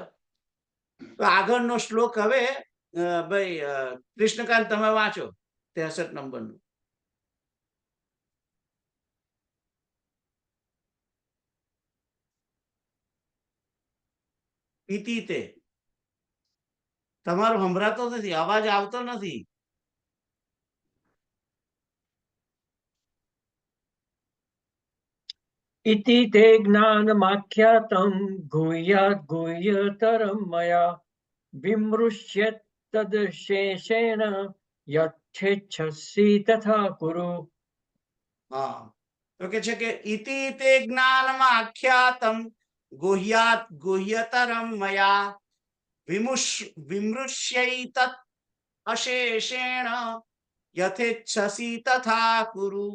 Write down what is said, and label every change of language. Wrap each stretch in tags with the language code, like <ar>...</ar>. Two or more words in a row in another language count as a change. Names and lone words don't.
<gu>તો આગળનો શ્લોક હવે ભાઈ કૃષ્ણકાંત તમે વાંચો 63 નંબરનું.</gu> <sa>इति ते</sa> <gu>તમારો સંભળાતો નથી, અવાજ આવતો નથી.</gu> <sa>इति ते ज्ञानमाख्यातं गुह्यात् गुह्यतरं मया विमृश्यत् तदशेषेण यच्छेच्छसि तथा कुरु.</sa> <gu>હા, તો કે છે કે</gu> <sa>इति ते ज्ञानमाख्यातम् गुह्यात् गुह्यतरम् मया विमृश्यैतत् अशेषेण यथेच्छसि तथा कुरु.</sa>